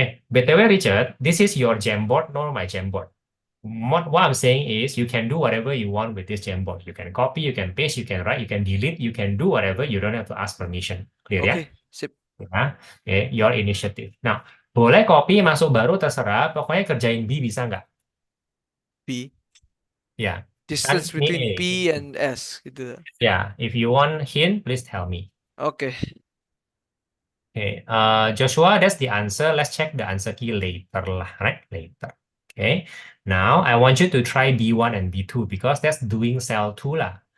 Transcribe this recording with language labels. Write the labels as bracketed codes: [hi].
[en] BTW Richard, this is your Jamboard, not my Jamboard. What I'm saying is you can do whatever you want with this Jamboard. You can copy, you can paste, you can write, you can delete, you can do whatever. You don't have to ask permission. Clear ya? [id] oke, sip. [en] Ya, your initiative. [id] Nah, boleh copy masuk baru terserah. Pokoknya kerjain B bisa nggak? B. Ya, kan [en] Distance [id] ini. [en] between P and S gitu. Ya, if you want hint, please tell me. [id] Oke. [en] Okay, Joshua, that's the answer. Let's check the answer key later lah, right? Later. Okay. Now I want you to try B1 and B2 because that's doing cell 2 lah.